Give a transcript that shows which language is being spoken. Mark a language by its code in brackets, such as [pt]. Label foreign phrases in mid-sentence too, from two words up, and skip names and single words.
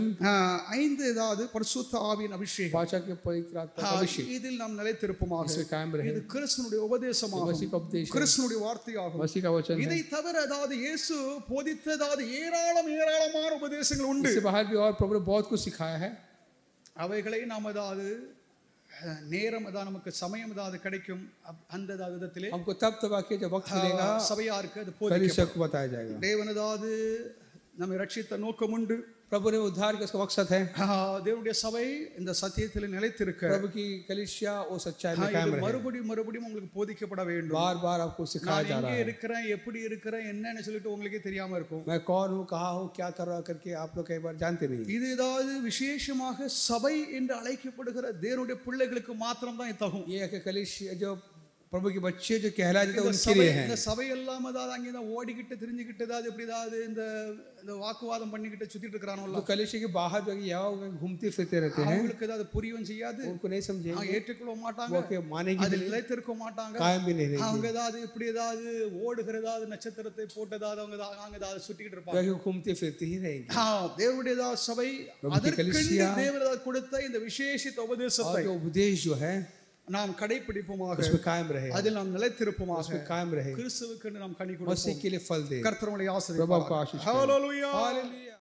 [ta] ஐந்து பரிசுத்த ஆவியின் அபிஷேகம். [hi] पांचवा के पवित्र आत्मा का अभिषेक। [ta] இதில் நாம் நிலைத்திருப்போமாக. [hi] इसमें कायम रहे, [ta] இது கிறிஸ்துனுடைய உபதேசமாகும், [hi] मसीह का उपदेश है, [ta] கிறிஸ்துனுடைய வார்த்தையாகும். [hi] मसीह का वचन है। [ta] இதை தவிர இயேசு போதித்த ஏராளமான உபதேசங்கள் உண்டு. [hi] इससे बाहर भी और प्रभु ने बहुत कुछ सिखाया है। [ta] அவைகளை நாம் நேரம் நமக்கு சமயம் கிடைக்கும் அந்த விதத்திலே [hi] हमको तब आके जब वक्त मिलेगा [ta] சபையாருக்கு அது [hi] कलीसिया को बताया जाएगा। [ta] தேவன் நம்மை ரட்சித்த நோக்கம் உண்டு. [hi] प्रभु ने उद्धार का उसका मकसद है। [ta] தேவனுடைய சபை இந்த சத்தியத்தில் நிலைத்திருக்க, [hi] प्रभु की कलीसिया वो सच्चाई में कायम रहे, [ta] மறுபடியும் உங்களுக்கு போதிக்கப்பட வேண்டும். [hi] बार आपको सिखाया जा रहा है। [ta] இருக்கிறேன், எப்படி இருக்கிறேன், என்னன்னு சொல்லிட்டு உங்களுக்கே தெரியாம இருக்கும். [hi] मैं कौन हूँ, कहाँ हूँ, क्या कर रहा करके आप लोग कई बार जानते नहीं। [ta] இது விசேஷமாக சபை என்று அழைக்கப்படுகிற தேவனுடைய பிள்ளைகளுக்கு மாத்திரம் தான் தகும். [hi] ये कलीसिया जो प्रभु के बच्चे जो कहलाए जाते हैं उनके लिए है। [ta] இந்த சபை எல்லாம் அங்கே தான் ஓடிக்கிட்டு திரிஞ்சிக்கிட்டு எப்படி இந்த வாக்குவாதம் பண்ணிக்கிட்டு சுத்திட்டு இருக்கறானோல, [hi] तो कलीसिया के बाहर जो यहाँ घूमते फिरते रहते हैं, [ta] அவங்களுக்கு புரியவும் செய்யாது, [hi] उनको नहीं समझेंगे, [ta] ஏற்றுக்கொள்ள மாட்டாங்க, [hi] वो के मानेंगे [ta] அதில் நிலைத்திருக்க மாட்டாங்க, [hi] कायम भी नहीं रहेंगे, [ta] அவங்க இப்படி ஓடுகிறதாவது நட்சத்திரத்தை போட்டதாவது அவங்க சுத்திக்கிட்டு இருப்பாங்க, [hi] क्योंकि घूमते फिरते ही रहेंगे। [ta] தேவனுடைய சபை அதற்கு தேவன் கொடுத்த இந்த விசேஷித்த உபதேசத்தை, [hi] उपदेश जो है [ta] நாம் கடைபிடிப்போமாக, [hi] उसमें कायम रहे, [ta] அதில் நாம் நிலைத்திருப்போமாக, [hi] उसमें कायम रहे, [ta] கிறிஸ்துவுக்கு நாம் கனி கொடுப்போம். [hi] मसीह के लिए फल दे। [ta] கர்த்தர் உங்களை [hi] प्रभु [ta] ஆசீர்வதிப்பார். [hi] आपको आशीष दे। [ta] ஹalleluya. [hi] हालेलुया।